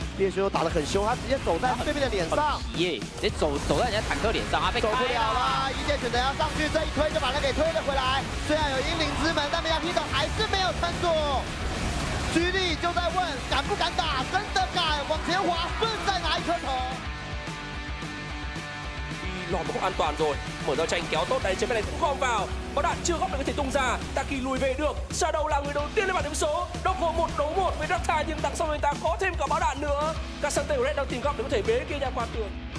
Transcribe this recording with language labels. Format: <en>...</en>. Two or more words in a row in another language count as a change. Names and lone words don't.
<zh>猎熊打得很凶，他直接走在对面的脸上，耶，直接走在人家坦克脸上，他被走不了了。一箭选择要上去，这一推就把他给推了回来。虽然有英灵之门，但没想 Hito 还是没有撑住。GD 就在问敢不敢打，真的敢往前滑，顺再拿一颗头。</zh> <vi>lọt một khúc an toàn rồi, mở ra tranh kéo tốt đấy, trên bên này cũng gom vào, có đạn chưa góp được có thể tung ra, Taki lùi về được, Shadow là người đầu tiên lên bảng điểm số, Dogo 1 đấu 1 với Rakta nhưng đằng sau người ta có thêm cả bão đạn nữa, Casante Red đang tìm góc để có thể bế kia ra qua tường.</vi>